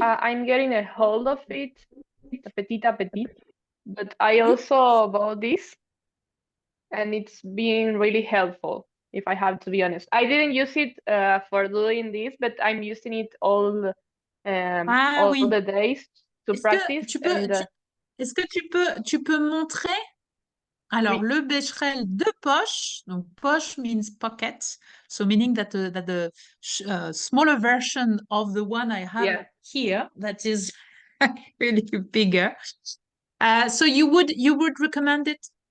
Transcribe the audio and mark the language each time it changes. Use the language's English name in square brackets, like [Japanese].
[English] I'm getting a hold of it, [French] petit à petit, [English] but I also bought this, and it's been really helpful, if I have to be honest. I didn't use it for doing this, but I'm using it all [French] Oui. [English] the days to practice. [French] Est-ce que tu peux montrer? Alors, Oui. le Becherel de poche, donc poche [English] means pocket, so meaning that the smaller version of the one I have here, that is really bigger. So you would recommend it?